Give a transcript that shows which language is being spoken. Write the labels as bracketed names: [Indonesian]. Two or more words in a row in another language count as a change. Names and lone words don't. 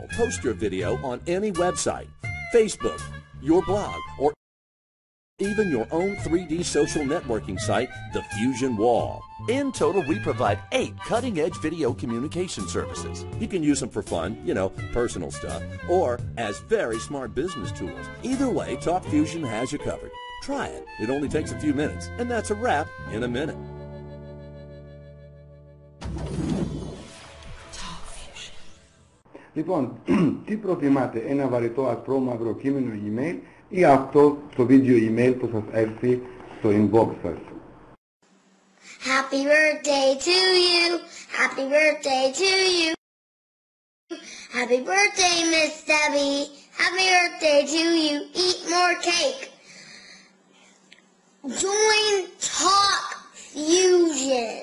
[English] Post your video on any website, Facebook, your blog, or even your own 3D social networking site, The Fusion Wall. In total, we provide 8 cutting-edge video communication services. You can use them for fun, personal stuff, or as very smart business tools. Either way, TalkFusion has you covered. Try it. It only takes a few minutes, and that's a wrap in a minute. [Greek] Λοιπόν, τι προτιμάτε, ένα βαρετό ασπρό μαύρο κείμενο email ή αυτό το βίντεο email που σας έρθει στο inbox σας? [English] Happy birthday to you, happy birthday to you, happy birthday Miss Debbie, happy birthday to you, eat more cake. Join Talk Fusion.